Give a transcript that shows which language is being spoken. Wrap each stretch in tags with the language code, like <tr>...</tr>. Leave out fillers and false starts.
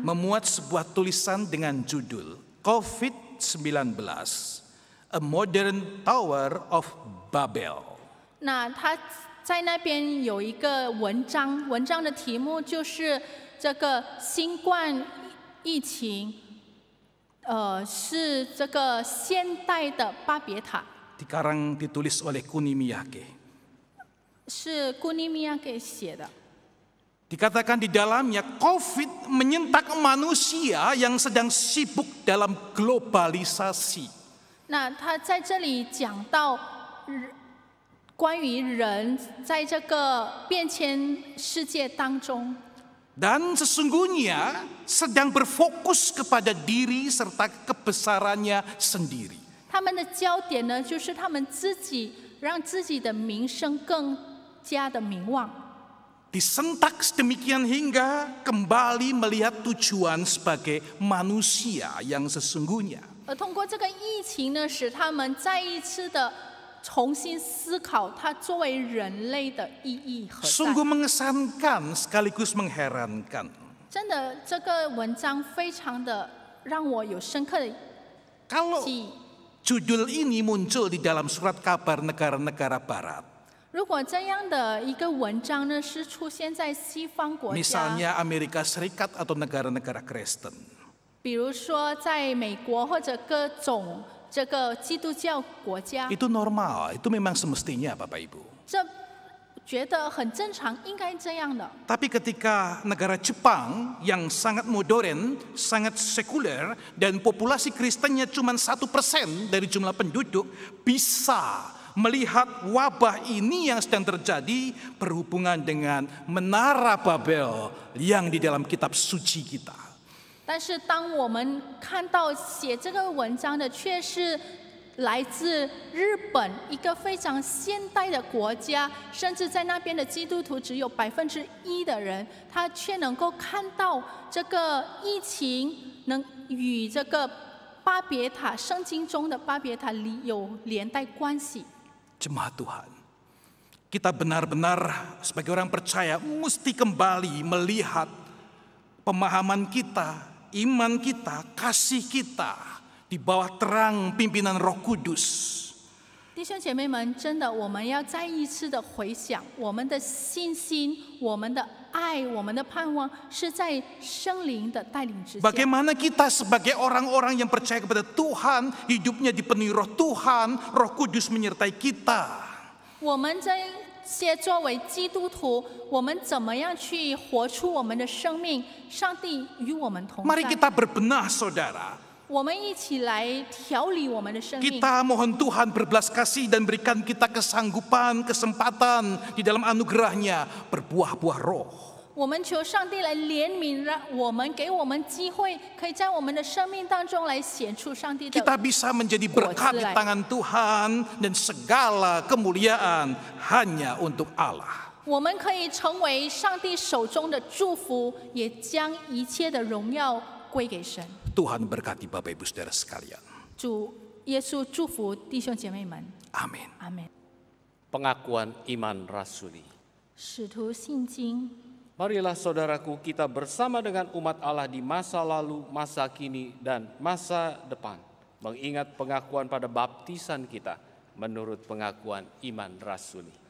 <id>Memuat sebuah tulisan dengan judul COVID-19,</id> <en>A Modern Tower of Babel.</en> <zh>那他在那边有一个文章，文章的题目就是这个新冠疫情，是这个现代的巴别塔，</zh> <id>Dikarang ditulis oleh Kunimiyake.</id> <zh>是古尼米亚给写的。</zh> <id>Dikatakan di dalamnya COVID menyentak manusia yang sedang sibuk dalam globalisasi.</id> <zh>那他在这里讲到关于人在这个变迁世界当中，</zh> <id>Dan sesungguhnya sedang berfokus kepada diri serta kebesarannya sendiri.</id> <zh>他们的焦点呢，就是他们自己让自己的名声更加的名望。</zh> <id>Disentak sedemikian hingga kembali melihat tujuan sebagai manusia yang sesungguhnya.</id> <zh>而通过这个疫情呢，使他们再一次的重新思考它作为人类的意义何在。</zh> <id>Sungguh mengesankan sekaligus mengherankan.</id> <zh>真的，这个文章非常的让我有深刻的</zh> <id>Kalau</id> <zh>记忆。</zh> <id>judul ini muncul di dalam surat kabar negara-negara barat.</id> <zh>如果这样的一个文章呢，是出现在西方国家，</zh> <id>Misalnya Amerika Serikat atau negara-negara Kristen.</id> <zh>比如说在美国或者各种这个基督教国家，</zh> <id>Itu normal, itu memang semestinya Bapak Ibu.</id> <zh>这觉得很正常，应该这样的。</zh> <id>Tapi ketika negara Jepang yang sangat modern, sangat sekuler, dan populasi Kristennya cuma 1% dari jumlah penduduk, bisa melihat wabah ini yang sedang terjadi berhubungan dengan Menara Babel yang di dalam kitab suci kita.</id> <zh>但是当我们看到写这个文章的却是来自日本一个非常现代的国家，甚至在那边的基督徒只有1%的人，他却能够看到这个疫情能与这个巴别塔圣经中的巴别塔有连带关系。</zh> <id>Jemaat Tuhan, kita benar-benar sebagai orang percaya mesti kembali melihat pemahaman kita, iman kita, kasih kita di bawah terang pimpinan Roh Kudus.</id> <zh>弟兄姐妹们，真的，我们要再一次的回想，我们的信心、我们的爱、我们的盼望，是在圣灵的带领之下。</zh> <id>Bagaimana kita sebagai orang-orang yang percaya kepada Tuhan, hidupnya dipenuhi Roh Tuhan, Roh Kudus menyertai kita.</id> <zh>我们这些作为基督徒，我们怎么样去活出我们的生命？上帝与我们同</zh> <id>Mari</id> <zh>在。</zh> <id>kita berbenah, saudara.</id> <zh>我们一起来调理我们的生命。</zh> <id>Kita mohon Tuhan berbelas kasih dan berikan kita kesanggupan, kesempatan di dalam anugerahnya berbuah-buah roh.</id> <zh>我们求上帝来怜悯，让我们给我们机会，可以在我们的生命当中来显出上帝的。</zh> <id>Kita bisa menjadi berkat di tangan Tuhan dan segala kemuliaan hanya untuk Allah.</id> <zh>我们可以成为上帝手中的祝福，也将一切的荣耀归给神。</zh> <id>Tuhan berkati Bapak Ibu Saudara sekalian.</id> <zh>主耶稣祝福弟兄姐妹们，</zh> <id>Amin.</id> <zh>阿门。</zh> <id>Pengakuan iman rasuli.</id> <zh>使徒信经，</zh> <id>Marilah saudaraku, kita bersama dengan umat Allah di masa lalu, masa kini, dan masa depan, mengingat pengakuan pada baptisan kita menurut pengakuan iman rasuli.</id>